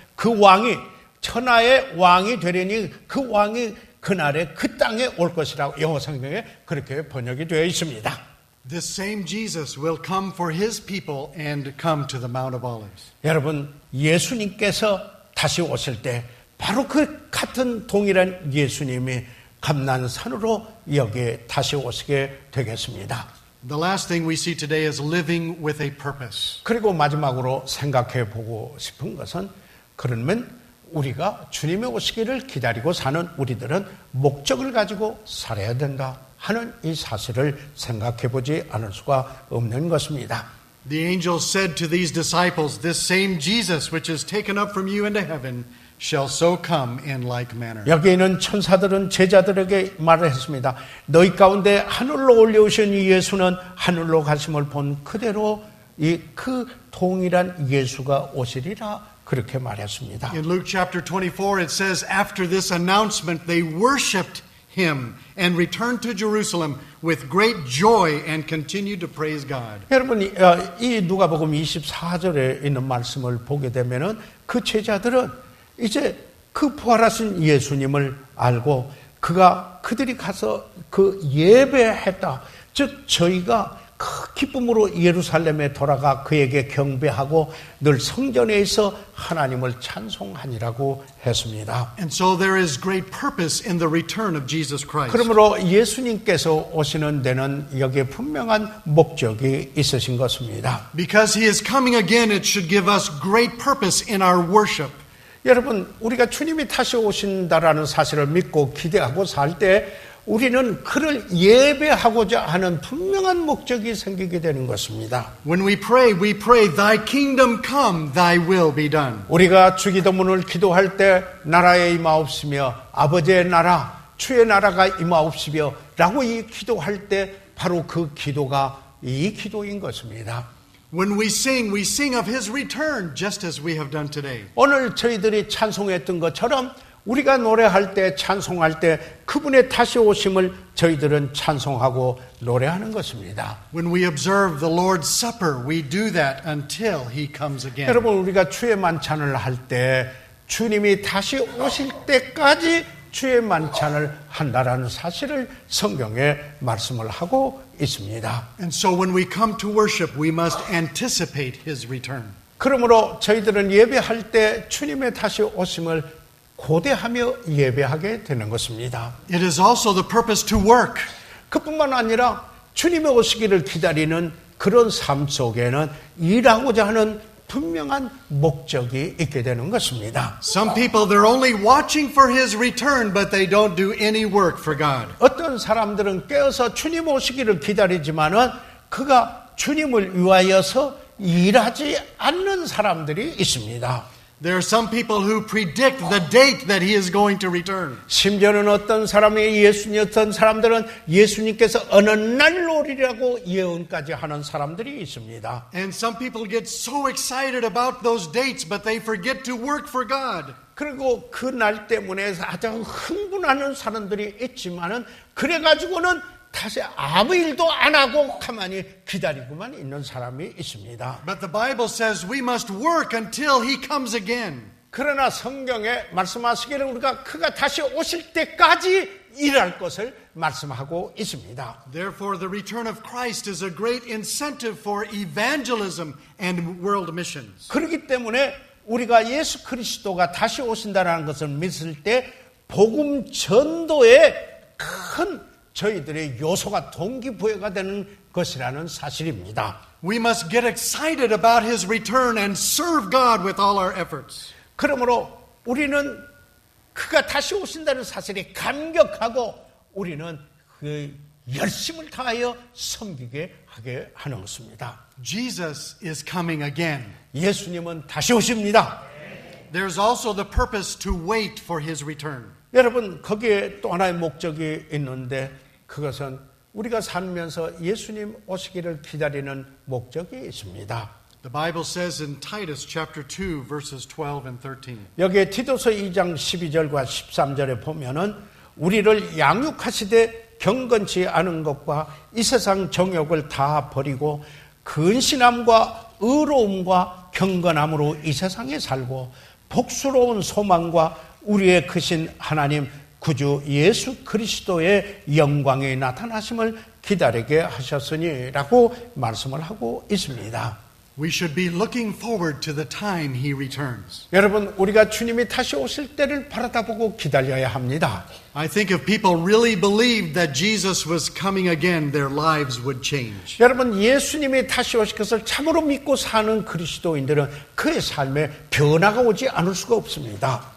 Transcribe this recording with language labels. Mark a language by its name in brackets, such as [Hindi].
[Korean] 그 왕이 천하의 왕이 되려니 그 왕이 그날에 그 땅에 올 것이라고 영어 성경에 그렇게 번역이 되어 있습니다. [English] This same Jesus will come for his people and come to the Mount of Olives. [Korean] 여러분 예수님께서 다시 오실 때 바로 그 같은 동일한 예수님이 감난산으로 여기에 다시 오시게 되겠습니다. [English] The last thing we see today is living with a purpose. [Korean] 그리고 마지막으로 생각해 보고 싶은 것은 그러면 우리가 주님의 오시기를 기다리고 사는 우리들은 목적을 가지고 살아야 된다 하는 이 사실을 생각해 보지 않을 수가 없는 것입니다. [English] The angel said to these disciples, "This same Jesus which is taken up from you into heaven shall so come in like manner." [Korean] 여기 있는 천사들은 제자들에게 말을 했습니다. 너희 가운데 하늘로 올려오신 이 예수는 하늘로 가심을 본 그대로 이 그 동일한 예수가 오시리라 그렇게 말했습니다. [English] In Luke chapter 24 it says, after this announcement they worshipped him and returned to Jerusalem with great joy and continued to praise God. [Korean] 여러분 이 누가복음 24절에 있는 말씀을 보게 되면은 그 제자들은 이제 그 부활하신 예수님을 알고 그들이 가서 그 예배했다. 즉 저희가 그 기쁨으로 예루살렘에 돌아가 그에게 경배하고 늘 성전에 있어 하나님을 찬송하니라고 했습니다. [English] And so there is great purpose in the return of Jesus Christ. [Korean] 그러므로 예수님께서 오시는 데는 여기에 분명한 목적이 있으신 것입니다. [English] Because he is coming again, it should give us great purpose in our worship. [Korean] 여러분 우리가 주님이 다시 오신다라는 사실을 믿고 기대하고 살 때 우리는 그를 예배하고자 하는 분명한 목적이 생기게 되는 것입니다. [English] When we pray, thy kingdom come, thy will be done. [Korean] 우리가 주기도문을 기도할 때 나라에 임하옵시며 아버지의 나라, 주의 나라가 임하옵시며 라고 이 기도할 때 바로 그 기도가 이 기도인 것입니다. [English] When we sing of his return, just as we have done today. [Korean] 오늘 저희들이 찬송했던 것처럼 우리가 노래할 때, 찬송할 때 그분의 다시 오심을 저희들은 찬송하고 노래하는 것입니다. [English] When we observe the Lord's Supper, we do that until He comes again. [Korean] 여러분, 우리가 주의 만찬을 할 때 주님이 다시 오실 때까지 주의 만찬을 한다라는 사실을 성경에 말씀을 하고 있습니다. [English] And so when we come to worship, we must anticipate His return. [Korean] 그러므로 저희들은 예배할 때 주님의 다시 오심을 고대하며 예배하게 되는 것입니다. [English] It is also the purpose to work. [Korean] 그뿐만 아니라 주님의 오시기를 기다리는 그런 삶 속에는 일하고자 하는 분명한 목적이 있게 되는 것입니다. [English] Some people, they're only watching for His return, but they don't do any work for God. [Korean] 어떤 사람들은 깨어서 주님 오시기를 기다리지만은 그가 주님을 위하여서 일하지 않는 사람들이 있습니다. [English] There are some people who predict the date that He is going to return. [Korean] 심지어는 어떤 사람들은 예수님께서 어느 날 오리라고 예언까지 하는 사람들이 있습니다. [English] And some people get so excited about those dates, but they forget to work for God. [Korean] 그리고 그 날 때문에 아주 흥분하는 사람들이 있지만은 그래가지고는 다시 아무 일도 안 하고 가만히 기다리고만 있는 사람이 있습니다. [English] But the Bible says we must work until He comes again. [Korean] 그러나 성경에 말씀하시기를 우리가 그가 다시 오실 때까지 일할 것을 말씀하고 있습니다. [English] Therefore, the return of Christ is a great incentive for evangelism and world missions. [Korean] 그렇기 때문에 우리가 예수 그리스도가 다시 오신다는 것을 믿을 때 복음 전도에 큰 저희들의 요소가 동기부여가 되는 것이라는 사실입니다. [English] We must get excited about His return and serve God with all our efforts. [Korean] 그러므로 우리는 그가 다시 오신다는 사실에 감격하고 우리는 그 열심을 다하여 섬기게 하게 하는 것입니다. [English] Jesus is coming again. [Korean] 예수님은 다시 오십니다. [English] There's also the purpose to wait for His return. [Korean] 여러분, 거기에 또 하나의 목적이 있는데 그것은 우리가 살면서 예수님 오시기를 기다리는 목적이 있습니다. [English] The Bible says in Titus chapter 2 verses 12 and 13. [Korean] 여기에 디도서 2장 12절과 13절에 보면은 우리를 양육하시되 경건치 않은 것과 이 세상 정욕을 다 버리고 근신함과 의로움과 경건함으로 이 세상에 살고 복스러운 소망과 우리의 크신 하나님 구주 예수 그리스도의 영광의 나타나심을 기다리게 하셨으니라고 말씀을 하고 있습니다. [English] We should be looking forward to the time He returns. [Korean] 여러분, 우리가 주님이 다시 오실 때를 바라다보고 기다려야 합니다. [English] I think if people really believed that Jesus was coming again, their lives would change. [Korean] 여러분, 예수님이 다시 오실 것을 참으로 믿고 사는 그리스도인들은 그의 삶에 변화가 오지 않을 수가 없습니다.